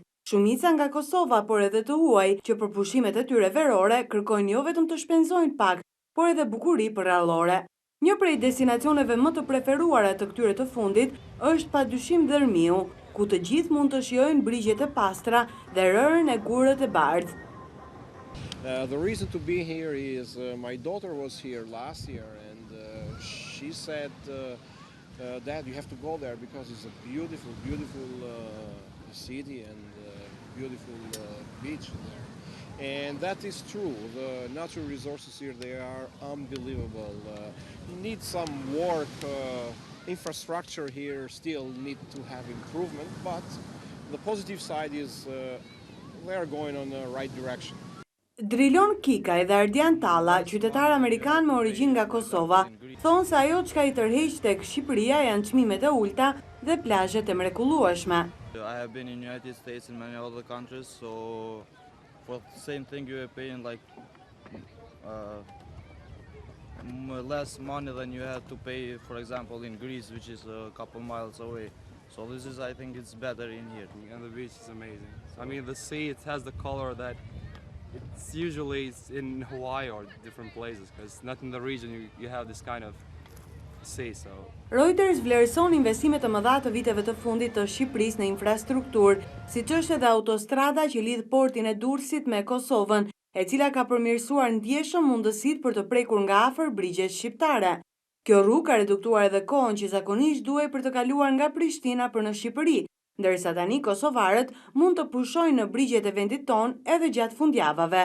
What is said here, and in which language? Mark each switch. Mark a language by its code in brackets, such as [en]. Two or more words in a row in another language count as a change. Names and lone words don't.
[sq] Shumica nga Kosova, por edhe të huaj, që për pushimet e tyre verore kërkojnë jo vetëm të shpenzojnë pak, por edhe bukuri përrallore. Një prej destinacioneve më të preferuara të këtyre të fundit është padyshim Dërmiu, ku të gjithë mund të shijojnë brigjet e pastra dhe rërën e gurët e bardhë. [en] The reason to be here is my daughter was here last year and she said that you have to go there because it's a beautiful city and beautiful beach there. And that is true. The natural resources here, they are unbelievable. You need some work. Infrastructure here still need to have improvement, but the positive side is they are going on the right direction. [sq] Drilon Kikaj dhe Ardian Talla, qytetar amerikan me origjinë nga Kosova, thonë se ajo çka I tërheq tek Shqipëria janë çmimet e ulta dhe plazhet e mrekullueshme. [en] I have been in United States and many other countries, so for the same thing you are paying like less money than you had to pay, for example, in Greece, which is a couple miles away. So this is, I think, it's better in here. And the beach is amazing. I mean, the sea, it has the color that it's usually in Hawaii or different places, because not in the region you have this kind of sea. So [sq] Reuters vlerëson investimet të mëdha të viteve të fundit të Shqipërisë në infrastrukturë, siç është edhe autostrada që lidh portin e Durrësit me Kosovën, e cila ka përmirësuar ndjeshëm mundësitë për të prekur nga afër brigjet shqiptare. Kjo rrugë ka reduktuar edhe kohën që zakonisht duhej për të kaluar nga Prishtina për në Shqipëri, ndërsa tani kosovarët mund të pushojnë në brigjet e vendit ton edhe gjatë fundjavave.